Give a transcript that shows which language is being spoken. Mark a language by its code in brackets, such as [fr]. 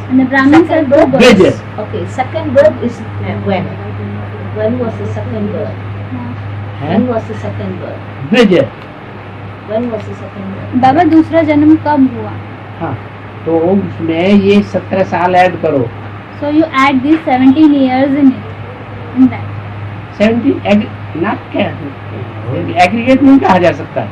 [en] and the Brahmins have 2 births. Bridge. Okay, second birth is when? When was the second birth? When was the second birth? Bridge. When was the second birth? [hi] बाबा दूसरा जन्म कब हुआ? हाँ, तो उसमें ये 17 साल ऐड करो। [en] So you add these 17 years in it, in that. [hi] 70 ना क्या एग्रीगेट नहीं कहा जा सकता।